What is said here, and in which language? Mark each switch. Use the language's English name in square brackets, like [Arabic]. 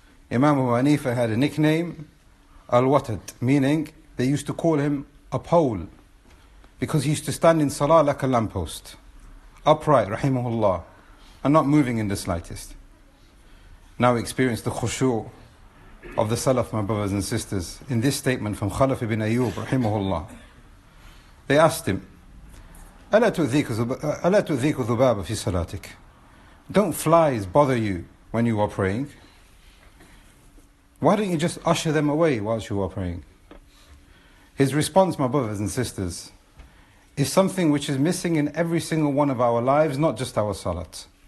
[English] Imam Abu Hanifa had a nickname, Al-Watad, meaning they used to call him a pole, because he used to stand in Salah like a lamppost, upright, rahimahullah, and not moving in the slightest. Now experience the khushu' of the Salaf, my brothers and sisters, in this statement from Khalaf ibn Ayyub, rahimahullah. They asked him, [Arabic] أَلَا تُؤْذِيكُ ذُبَابَ فِي صَلَاتِكَ? [English] Don't flies bother you when you are praying? Why don't you just usher them away whilst you are praying? His response, my brothers and sisters, is something which is missing in every single one of our lives, not just our salat.